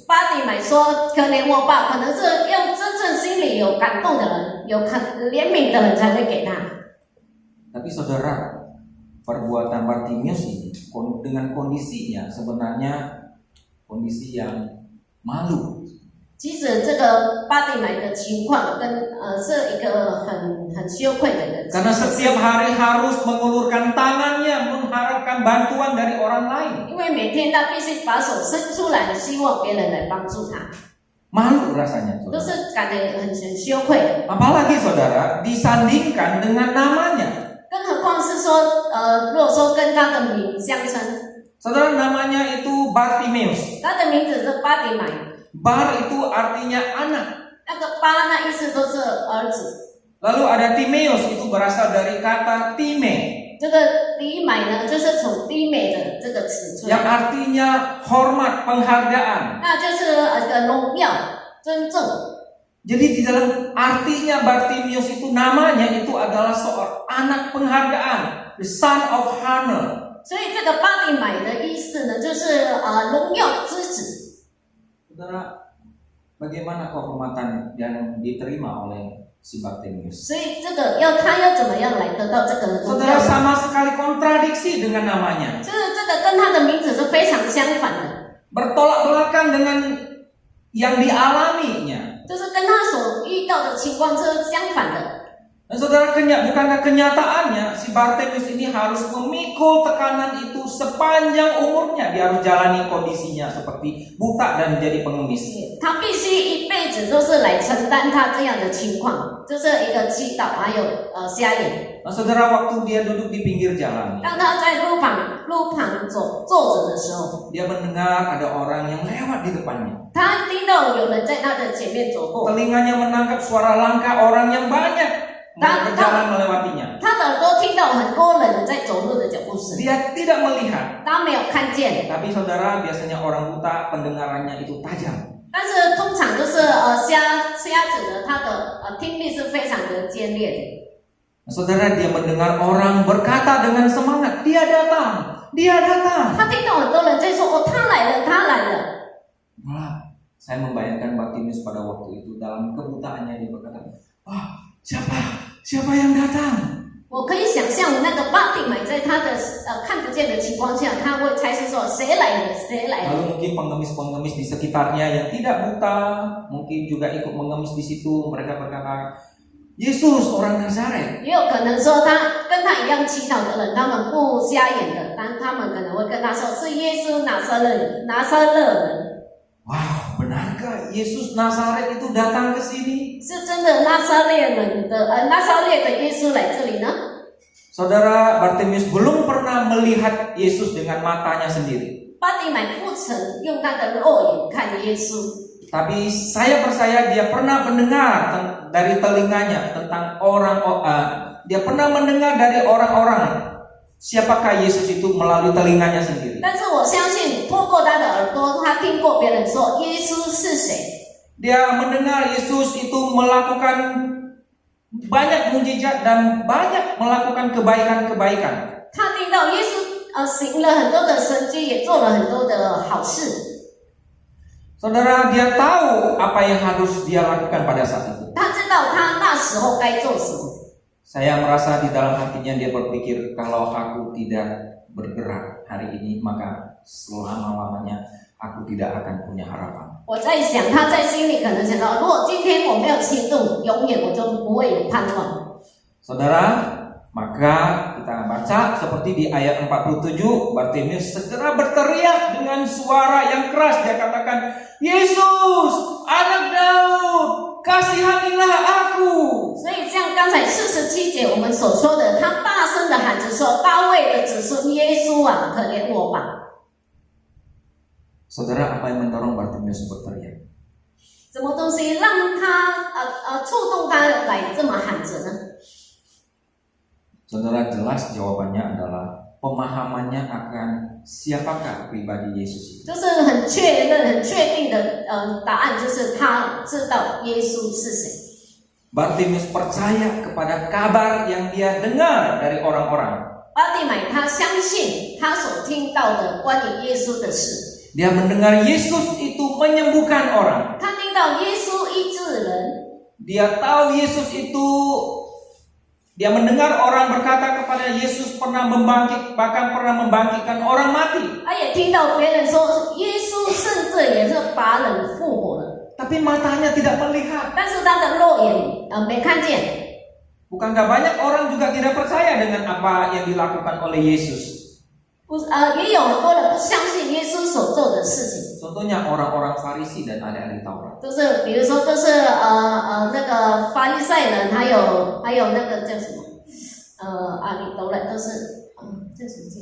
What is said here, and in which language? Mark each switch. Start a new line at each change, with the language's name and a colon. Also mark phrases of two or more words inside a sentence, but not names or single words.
Chinese: 巴底买说可怜我吧，可能是要真正心里有感动的人，有怜悯的人才会给他。
Indonesian: Tapi saudara, perbuatan Bartimeus ini dengan kondisinya sebenarnya kondisi yang malu.
Chinese: 其实这个巴底买的情况跟是一个很羞愧的一个。
Indonesian: Karena setiap hari harus mengulurkan tangannya mengharapkan bantuan dari orang lain.
Chinese: 因为每天他必须把手伸出来，希望别人来帮助他，
Indonesian: Malu rasanya,
Chinese: 都
Indonesian: saudara.
Chinese: 是感觉很羞愧。
Indonesian: Apalagi saudara disandingkan dengan namanya.
Chinese: 更何况是说，如果说跟他的名相称，
Indonesian: Saudara, namanya itu Bartimeus.
Chinese: 他的名字是巴底买，
Indonesian: Bar itu artinya anak.
Chinese: 那个巴那意思都是儿子。
Indonesian: Lalu ada Timeus, itu berasal dari kata time,
Chinese: 这个底买呢，就是从低美的这个词出
Indonesian: yang
Chinese: 来，
Indonesian: artinya hormat, penghargaan.
Chinese: 那就是荣耀、尊重。
Indonesian: Jadi di dalam artinya Bartimeus itu namanya itu adalah seorang anak penghargaan,
English: the son of honor.
Chinese: 所以这个巴底买的意思呢，就是荣耀之子。
Indonesian: Saudara, bagaimana kehormatan yang diterima oleh si Bartimeus?
Chinese: 所以他要怎么样来得到这个荣
Indonesian: Saudara,
Chinese: 耀？
Indonesian: sama sekali kontradiksi dengan namanya.
Chinese: 就是这个跟他的名字是非常相反的，
Indonesian: Bertolak belakang dengan yang dialaminya.
Chinese: 就是跟他所遇到的情况是相反的。
Indonesian: Dan saudara, bukankah kenyataannya si Bartimeus ini harus memikul tekanan itu sepanjang umurnya. Dia harus jalani kondisinya seperti buta dan jadi pengemis.
Chinese: 他必须一辈子都是来承担他这样的情况，就是一个祈祷，还有瞎眼。
Indonesian: Nah, saudara, waktu dia duduk di pinggir jalan,
Chinese: 当他在路旁坐着的时候，
Indonesian: dia mendengar ada orang yang lewat di depannya.
Chinese: 他听到有人在他的前面走过，
Indonesian: Telinganya menangkap suara langkah orang yang banyak berjalan melewatinya.
Chinese: 他的耳朵听到很多人在走路的脚步声，
Indonesian: Dia tidak melihat.
Chinese: 他没有看见。
Indonesian: Tapi saudara, biasanya orang buta pendengarannya itu tajam.
Chinese: 但是通常都是瞎子呢，他的听力是非常的尖锐的。
Indonesian: Saudara, dia mendengar orang berkata dengan semangat, dia datang, dia datang.
Chinese: 他听到很多人在说：“哦，他来了，他来了。”
Indonesian: Malah saya membayangkan Bartimeus pada waktu itu dalam kebutaannya dia berkata, siapa yang datang?
Chinese: 我可以想象那个巴蒂买在他的看不见的情况下，他会猜是说谁来了，谁来了。
Indonesian: Lalu mungkin pengemis-pengemis di sekitarnya yang tidak buta mungkin juga ikut mengemis di situ. Mereka berkata, Yesus orang Nazaret.
Chinese: 也有可能说他跟他一样祈祷的人，他们不瞎眼的，但他们可能会跟他说是耶稣拿撒勒人。
Indonesian: Wow, benarkah Yesus Nazaret itu datang ke sini?
Chinese: 是真的拿撒勒的耶稣来这里呢？
Indonesian: Saudara, Bartimeus belum pernah melihat Yesus dengan matanya sendiri.
Chinese: 巴蒂买不曾用他的肉眼看耶稣，
Indonesian: Tapi saya percaya dia pernah mendengar dari telinganya tentang dia pernah mendengar dari orang-orang siapakah Yesus itu melalui telinganya sendiri.
Chinese: 但是我相信透过他的耳朵，他听过别人说耶稣是谁。
Indonesian: Dia mendengar Yesus itu melakukan banyak mukjizat dan banyak melakukan kebaikan-kebaikan.
Chinese: 他听到耶稣行了很多的神迹，也做了很多的好事。
Indonesian: Saudara, dia tahu apa yang harus dia lakukan pada saat itu.
Chinese: 他知道他那时候该做什么。
Indonesian: Saya merasa di dalam hatinya dia berpikir, kalau aku tidak bergerak hari ini, maka selama-lamanya aku tidak akan punya harapan.
Chinese: 我在想，他在心里可能想到，如果今天我没有行动，永远我就不会有盼望。
Indonesian: Saudara, maka kita baca seperti di ayat 47, Bartimeus segera berteriak dengan suara yang keras. Dia katakan, Yesus, anak Daud, kasihanilah aku.
Chinese: 所以像刚才47节我们所说的，他大声的喊着说：“大卫的子孙耶稣啊，可怜我吧！”
Indonesian: Saudara, apa yang mendorong Bartimeus berteriak?
Chinese: 什么东西让他触动他来这么喊着呢？
Indonesian: Saudara, jelas jawabannya adalah pemahamannya akan siapakah pribadi Yesus itu.
Chinese: 就是很确认、很确定的答案，就是他知道耶稣是谁。
Indonesian: Bartimeus percaya kepada kabar yang dia dengar dari orang-orang.
Chinese: 巴蒂买他相信他所听到的关于耶稣的事。
Indonesian: Dia mendengar Yesus itu menyembuhkan orang.
Chinese: 他听到耶稣医治人，
Indonesian: Dia tahu Yesus itu, dia mendengar orang berkata kepada Yesus bahkan pernah membangkitkan orang mati.
Chinese: 他也听到别人说耶稣甚至也是把人复活了，
Indonesian: Tapi matanya tidak melihat.
Chinese: 但是他的肉眼没看见。
Indonesian: Bukankah banyak orang juga tidak percaya dengan apa yang dilakukan oleh Yesus?
Chinese: 也有很多人不相信耶稣所做的事情。
Indonesian: Contohnya orang-orang Farisi dan ahli-ahli Taurat.
Chinese: 就是比如说，就是那个法利赛人，还有那个叫什么阿里头人，都是这什么字？